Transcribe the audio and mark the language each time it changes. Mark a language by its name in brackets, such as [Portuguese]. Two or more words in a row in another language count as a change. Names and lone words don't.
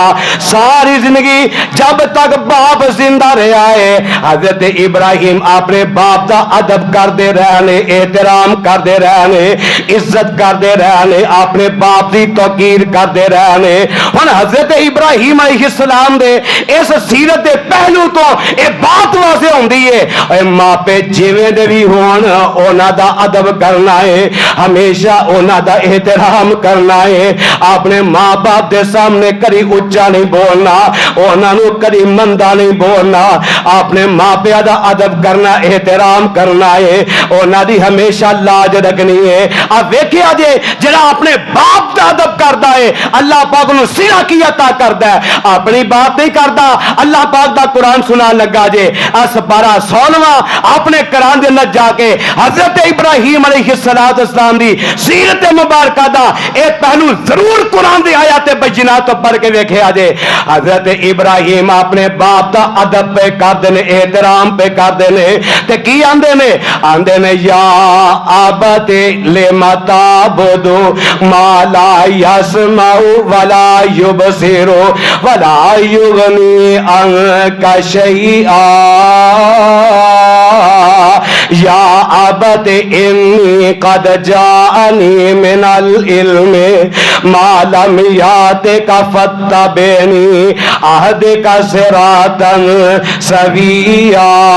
[Punjabi] ساری زندگی جب تک باپ زندہ رہا ہے حضرت ابراہیم اپنے باپ دا ادب کردے رہنے، احترام کردے رہنے، عزت کردے رہنے، اپنے باپ دی توقیر کردے رہنے۔ ہن حضرت ابراہیم علیہ السلام دے اس سیرت دے پہلو تو اے بات واضح ہوندی ہے اے ماں پہ جویں دے بھی ہون انہاں دا ادب کرنا ہے، ہمیشہ انہاں دا احترام کرنا ہے، اپنے ماں باپ دے سامنے کری اچا نہیں بولنا، انہاں نو کری مندا نہیں بولنا، اپنے ماں پیو دا ادب کرنا، احترام کرنا ہے، انہاں دی ہمیشہ لاج رکھنی ہے۔ اب ویکھیا جے جڑا اپنے باپ دا ادب کردا ہے اللہ پاک نو سیرا کی عطا کردا ہے، اپنی بات نہیں کردا۔ اللہ پاک دا قرآن سنا لگا جے اس پارا 16واں اپنے قرآن دے اندر جا کے حضرت ابراہیم علیہ السلام دی سیرت مبارکہ دا اے پہلو ضرور قرآن دی آیات بینات تو پڑھ کے ویکھیا جے۔ حضرت ابراہیم اپنے باپ دا ادب پہ کردے نے، احترام پہ کردے نے تے کی آندے نے؟ آندے نے [Arabic] یا ابت لما تعبد ما لا يسمع ولا يبصر ولا يغني عنك شيئا یا ابت انی قد جاءنی من العلم ما لم یاتک فاتبعنی اهدک صراطا سویا